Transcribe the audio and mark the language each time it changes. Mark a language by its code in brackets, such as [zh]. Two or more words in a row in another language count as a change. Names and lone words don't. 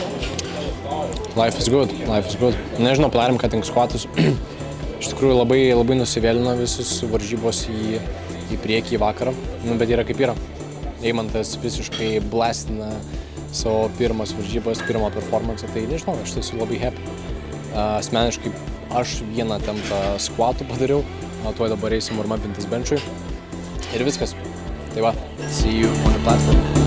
[en] Life is good. [lt] Nežinau, padarėm ką tik skvatus. Iš tikrųjų labai nusivėlino visus varžybos į priekį į vakarą. Bet yra kaip yra. Eimantas visiškai blastina savo pirmas varžybas, pirmą performansą. Tai nežinau, aš tai esu labai happy. Asmeniškai aš vieną tempą skvatų padariau. Tuoj dabar eisim warm-upintis benčiui. Ir viskas. Tai va, [en] see you on the platform.